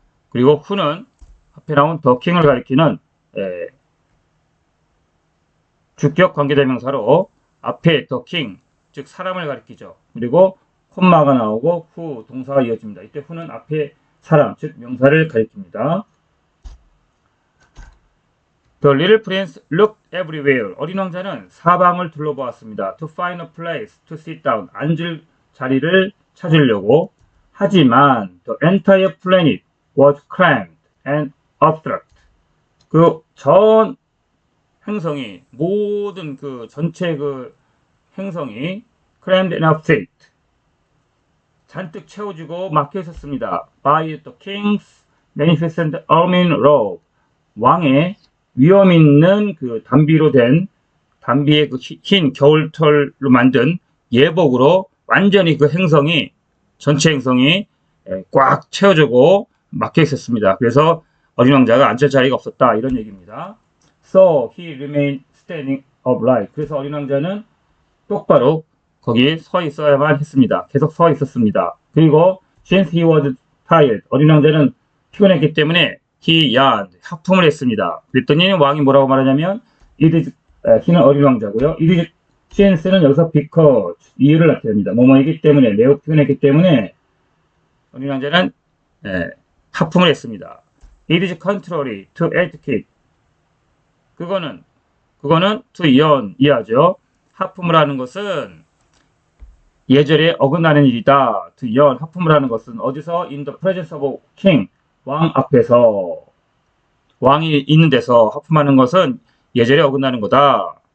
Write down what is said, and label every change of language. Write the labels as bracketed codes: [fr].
[ko] 그리고 who는 앞에 나온 the king을 가리키는 주격 관계대명사로 앞에 the king 즉 사람을 가리키죠. 그리고 콤마가 나오고 who 동사가 이어집니다. 이때 who는 앞에 사람 즉 명사를 가리킵니다. [en] The little prince looked everywhere. [ko] 어린 왕자는 사방을 둘러보았습니다. [en] To find a place to sit down. [ko] 앉을 자리를 찾으려고. 하지만 [en] the entire planet was crammed and obstruct. [ko] 그 전 행성이 모든 그 전체 그 행성이 [en] crammed enough seat [ko] 잔뜩 채워지고 막혀 있었습니다. [en] by the king's magnificent ermine robe [ko] 왕의 위엄 있는 그 단비로 된 단비의 그 흰 겨울털로 만든 예복으로 완전히 그 행성이 전체 행성이 꽉 채워지고 막혀 있었습니다. 그래서 어린 왕자가 앉을 자리가 없었다 이런 얘기입니다. [en] So he remained standing upright. [ko] 그래서 어린 왕자는 똑바로 거기 서 있어야만 했습니다. 계속 서 있었습니다. 그리고 [en] since he was tired. [ko] 어린 왕자는 피곤했기 때문에 [en] he yawned. [ko] 하품을 했습니다. 그랬더니 왕이 뭐라고 말하냐면 he는 어린 왕자고요. since는 여기서 because 이유를 나타냅니다. 뭐뭐이기 때문에 매우 피곤했기 때문에 어린 왕자는 하품을 했습니다. [en] It is contrary to etiquette. [ko] 그거는 [en] to yawn [ko] 이하죠. 하품을 하는 것은 예절에 어긋나는 일이다. to yawn 하품을 하는 것은 어디서 [en] in the presence of a king [ko] 왕 앞에서 왕이 있는 데서 하품하는 것은 예절에 어긋나는 거다.